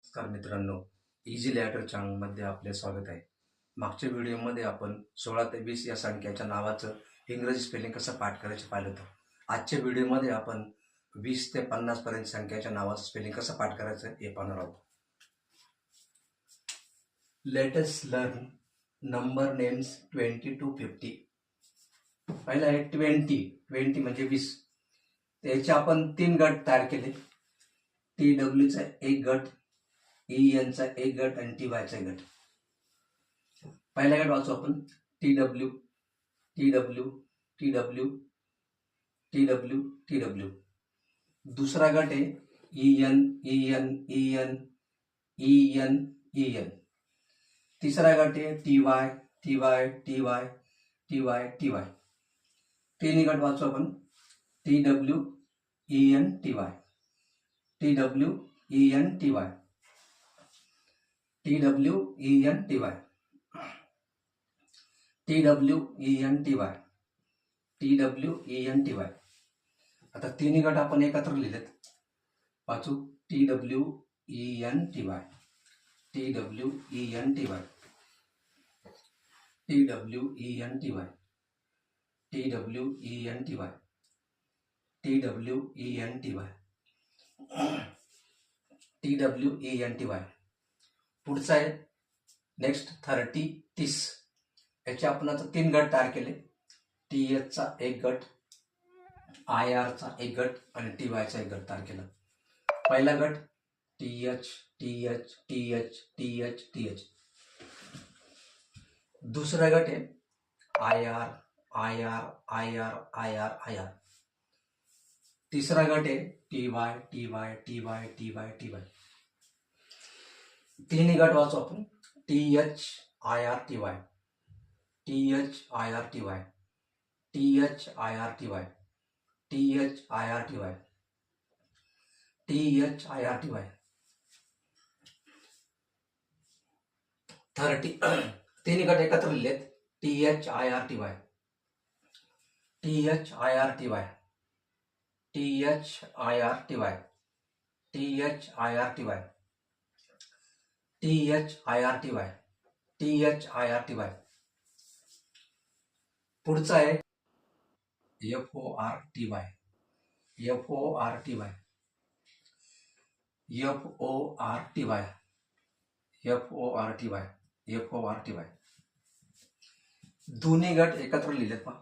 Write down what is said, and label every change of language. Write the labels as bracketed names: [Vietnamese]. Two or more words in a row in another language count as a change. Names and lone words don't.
[Marathi] नमस्कार मित्रांनो, इझी लॅटर चॅनलमध्ये आपले स्वागत आहे. मागच्या व्हिडिओमध्ये आपण 16 ते 20 या संख्याच्या नावाचं इंग्रजी स्पेलिंग कसं पाठ करायचं पाहिलं होतं. आजच्या व्हिडिओमध्ये आपण 20 ते 50 पर्यंत संख्याच्या नावाचं स्पेलिंग कसं पाठ करायचं हे पाहणार आहोत. [English] Let us learn number names 20 to 50. [Marathi] पहिला आहे 20 म्हणजे 20. त्याचे आपण 3 गट तयार केले. TW चा एक गट, EN चा एक गट आणि TY चा गट. पहिला गट वाचू आपण [English] TW TW TW TW TW. [Marathi] दुसरा गट आहे [English] EN EN EN EN EN. [Marathi] तिसरा गट आहे [English] TY TY TY TY TY. [Marathi] तिन्ही गट वाचू आपण [English] TW EN TY TW EN TY TW EN TY TW EN TY TW EN TY. [Marathi] आता तिन्ही गट आपण एकत्र लिहिलेत. [English] वाचू TW EN TY TW EN TY TW EN TY TW EN TY TW EN TY TW EN TY. [Marathi] पुढचा आहे नेक्स्ट 30. याचे आपण आता 3 गट तयार केले. TH चा एक गट, IR चा एक गट आणि TY चा एक गट तयार केला. पहिला गट [English] TH TH TH TH TH. [Marathi] दुसरा गट आहे [English] IR IR IR IR IR. [Marathi] तिसरा गट आहे [English] TY TY TY TY TY. [Marathi] तिन्ही गट वाचू आपण [English] TH IR TY TH IR TY TH IR TY TH IR TY TH IR TY. [Marathi] 30 तिन्ही गट एकत्र लिहिलेत. [English] TH IR TY TH IR TY TH IR TY TH IR TY TH IR TY TH IR TY. [Marathi] पुढचा आहे [English] FORTY FORTY FORTY FORTY FORTY. [Marathi] दोन्ही गट एकत्र लिहिलेत पहा.